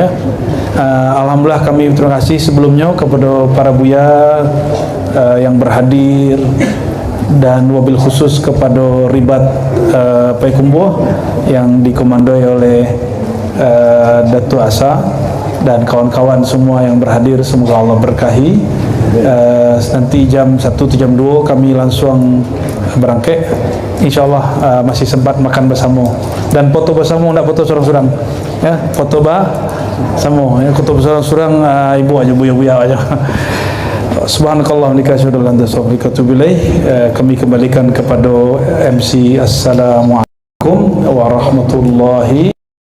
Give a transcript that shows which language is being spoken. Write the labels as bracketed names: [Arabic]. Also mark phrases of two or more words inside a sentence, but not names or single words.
[Indonesian] Alhamdulillah kami terima kasih sebelumnya kepada para Buya yang berhadir, dan [Arabic] wabil khusus [Indonesian] kepada Ribat Payakumbuh yang dikomandoi oleh Datuk Asa dan kawan-kawan semua yang berhadir. Semoga Allah berkahi. Nanti jam 1 atau jam 2 kami langsung berangkat. InsyaAllah masih sempat makan bersama dan foto bersama, tidak foto sorang-sorang ya, foto bersama ya, foto sorang-sorang ibu aja, buya-buya aja. Subhanakallah kami kembalikan kepada MC. [Arabic] Assalamualaikum warahmatullahi